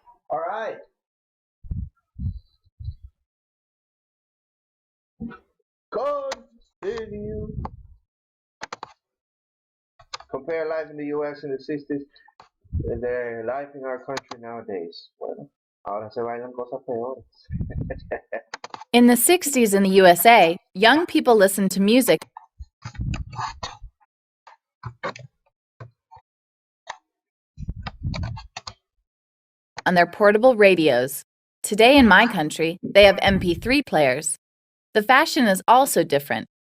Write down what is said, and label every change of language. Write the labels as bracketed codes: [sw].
[en] All right. Continue. Compare life in the US in the 60s and the life in our country nowadays. [es] Bueno, ahora se bailan cosas peores. [en] In the 60s in the USA, young people listened to music on their portable radios. Today in my country, they have MP3 players. The fashion is also different.